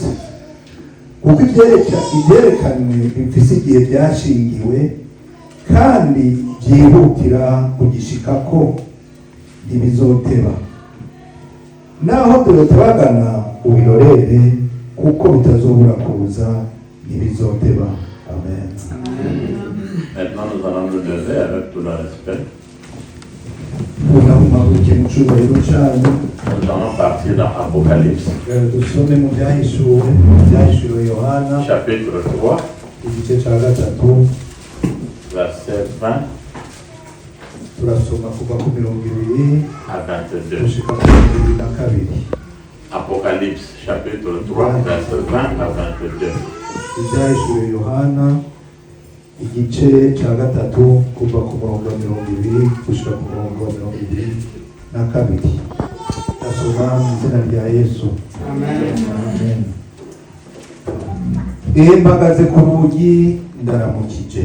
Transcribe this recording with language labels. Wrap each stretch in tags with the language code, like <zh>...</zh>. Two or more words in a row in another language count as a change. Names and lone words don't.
<rn>Kuko ivyerekanwe bifise igihe vyashingiwe, kandi vyihutira kugishikako, ntibizoteba. Naho byotabagana ubirorere, kuko bitazobura kuza, ntibizoteba. Amen.</rn> <fr>Maintenant, nous allons nous lever avec tout le respect.</fr> <rn>Unahumaguke mu cubahiro canyu.</rn> <fr>Nous allons partir dans Apocalypse,</fr> <rn>Dusome mu vyahishuriwe Yohana</rn> <fr>chapitre 3,</fr> <rn>igice ca gatatu,</rn> <fr>verset 20</fr> <rn>turasoma kuva ku 20</rn> <fr>à 22.</fr> <rn>gushika ku 22.</rn> <fr>Apocalypse, chapitre 3, verset 20 à 22.</fr> <rn>Ivyahishuriwe Yohana igice ca gatatu kuva ku murongo wa 20 gushika ku murongo wa 22. Ndasoma mu izina rya Yesu. Amen. Mpagaze ku rugi ndaramukije.</rn>